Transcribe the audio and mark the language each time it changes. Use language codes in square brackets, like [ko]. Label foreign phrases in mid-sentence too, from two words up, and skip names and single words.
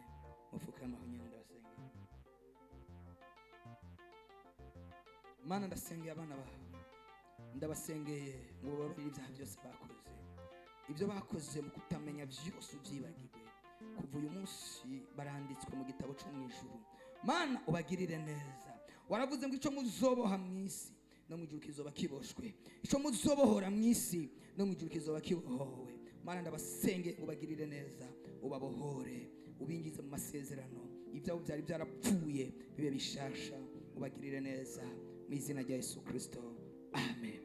[rn] Mufukama hunyana ndabasengera. Mana ndasengeye abana bawe, ndabasengeye ngo babarire ibyaha byose bakoze, ibyo bakoze mu kutamenya byose ubyibagirwe. Kuva uyu munsi baranditswe mu gitabo cyo mu ijuru. Mana ubagirire neza. Waravuze ngo icyo muzoboha mu isi no mu ijuru kizoba kiboshwe. Ico muzobohora mu isi no mu ijuru kizoba kibohowe. Mana ndabasenge ubagirire neza, ubabohore, ubingize mu masezerano, ibyabo byari byarapfuye bibe bishasha, ubagirire neza mu izina rya Yesu Kristo, amen.